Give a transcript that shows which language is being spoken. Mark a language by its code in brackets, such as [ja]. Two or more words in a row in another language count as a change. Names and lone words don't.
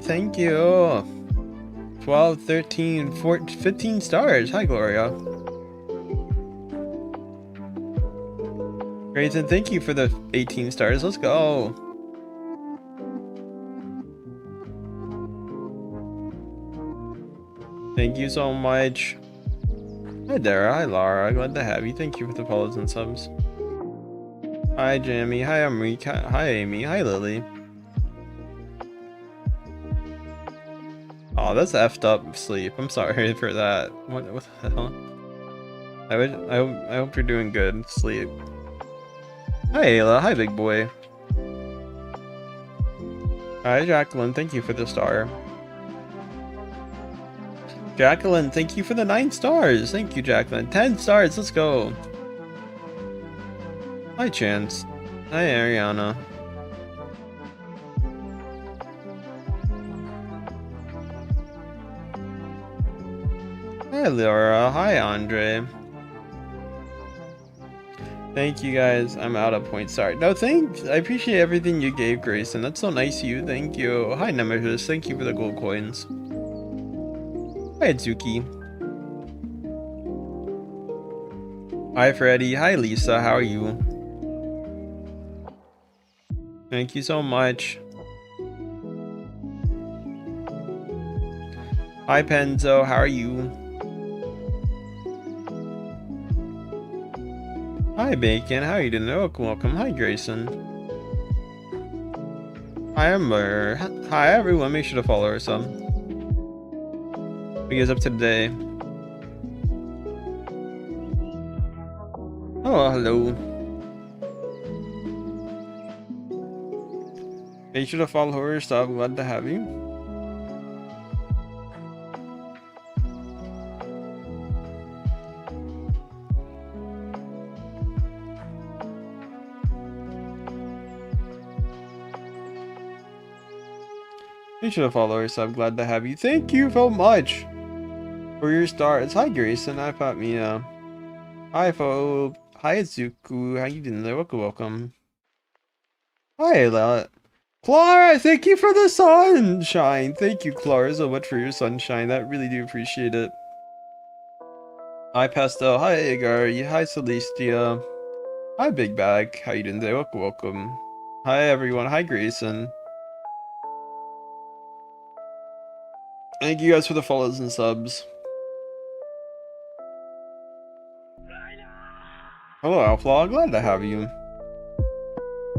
[en] Thank you. 12, 13, 14, 15 stars. Hi, Gloria. Grayson, thank you for the 18 stars. Let's go. Thank you so much. Hi, Dara. Hi, Lara. Glad to have you. Thank you for the follows and subs. Hi, Jamie. Hi, Amrika. Hi, Amy. Hi, Lily. Oh, that's effed up sleep. I'm sorry for that. What the hell? I hope you're doing good. Sleep. Hi, Ayla. Hi, big boy. Hi, Jacqueline. Thank you for the star. Jacqueline, thank you for the 9 stars. Thank you, Jacqueline. 10 stars. Let's go. Hi, Chance. Hi, Ariana. Hi, Laura. Hi, Andre. Thank you, guys. I'm out of points. Sorry. No, thanks. I appreciate everything you gave, Grayson. That's so nice of you. Thank you. Hi, Nemesis. Thank you for the gold coins. Hi, Atsuki. Hi, Freddy. Hi, Lisa. How are you? Thank you so much. Hi, Penzo. How are you? Hi, Bacon. How are you doing? Welcome, welcome. Hi, Grayson. Hi, Amber. Hi, everyone. Make sure to follow her some. What are you guys up to today? Oh, hello. Make sure to follow her stuff. Glad to have you. Make sure to follow her sub. Glad to have you. Thank you so much for your stars. Hi, Grayson. Hi, Pat Mia. Hi, Phobe. Hi, Zuku. How you doing there? Welcome, welcome. Hi, Ella. Clara, thank you for the sunshine. Thank you, Clara, so much for your sunshine. That really do appreciate it. Hi, Pastel. Hi, Agar. Hi, Celestia. Hi, Big Bag. How you doing today? Welcome, welcome. Hi, everyone. Hi, Grayson. Thank you guys for the follows and subs. Hello, Outlaw. Glad to have you.